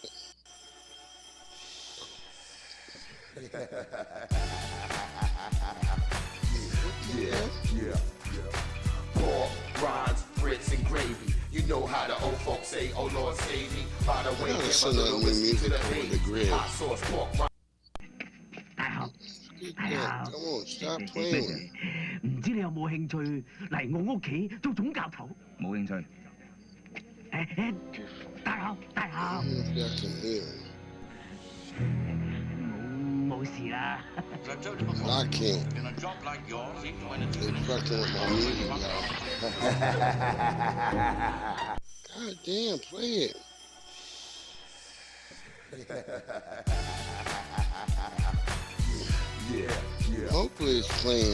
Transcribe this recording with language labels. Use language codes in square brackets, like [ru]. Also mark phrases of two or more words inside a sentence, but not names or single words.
[en] Yeah. Pork, rinds, grits, and gravy. You know how the old folks say, oh Lord save me. By the way, give a little whiskey to the baby. Hot sauce, pork, rinds. Come on, stop playing. [yue] 唔知你有冇興趣嚟我屋企做總教頭？冇興趣。大校。冇事啦。 [en] I can't. They fucking with my music, y'all. God damn, play it. Hopefully it's playing.